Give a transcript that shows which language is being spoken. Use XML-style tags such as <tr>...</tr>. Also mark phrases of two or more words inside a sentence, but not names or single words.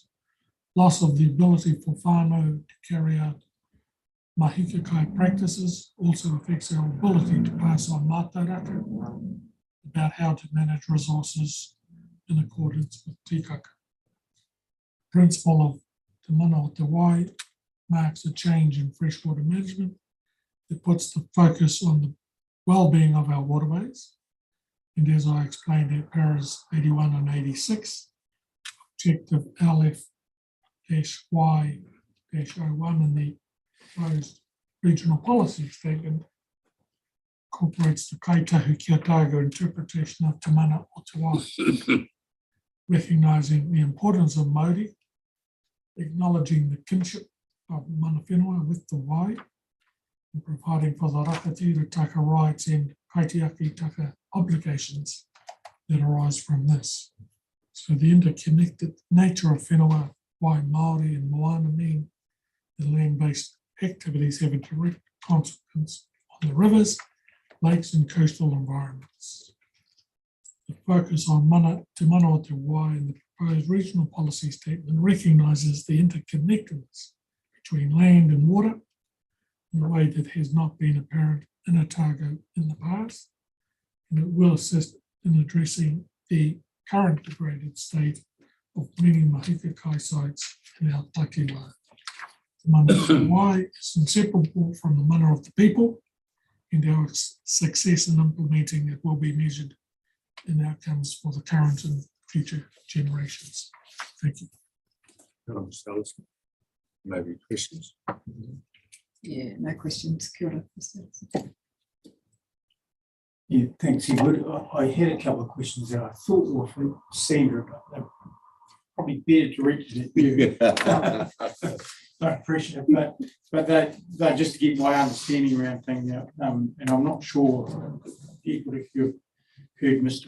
<en>Loss of the ability for whānau to carry out</en> <mi>mahi kakai</mi> <en>practices also affects our ability to pass on mātauraka about how to manage resources in accordance with tikaka. The principle of</en> <mi>te mana o te wai</mi> <en>marks a change in freshwater management that puts the focus on the well-being of our waterways. And as I explained at paras 81 and 86, objective LF-Y-01 in the proposed regional policy statement incorporates the kaitahu ki Otago interpretation of</en> <mi>te mana o te wai,</mi> <en>recognising the importance of mauri, acknowledging the kinship of</en> <mi>mana whenua</mi> <en>with the wai, and providing for the</en> <mi>rakatira taka</mi> <en>rights and</en> <mi>kaitiaki taka</mi> <en>obligations that arise from this. So the interconnected nature of whenua, wai, Māori and moana mean that land-based activities have a direct consequence on the rivers, lakes and coastal environments. The focus on</en> <mi>Te Mana o Te Wai</mi> <en>in the proposed regional policy statement recognises the interconnectedness between land and water in a way that has not been apparent in Otago in the past, and it will assist in addressing the current degraded state of many</en> <mi>Mahika Kai</mi> <en>sites in our takiwā. The</en> <mi>mana o te wai</mi> <en>is inseparable from the mana of the people, and our success in implementing it will be measured in outcomes for the current and future generations. Thank you. Maybe questions? Yeah, no questions.</en> <mi>Kia ora,</mi> <en>Mr. Ellison. Yeah, thanks, Edward. I had a couple of questions that I thought were from Sandra, but they're probably better to reach it. You. I appreciate it, but they're just to get my understanding around things, and I'm not sure, Edward, if you've heard Mr.</en>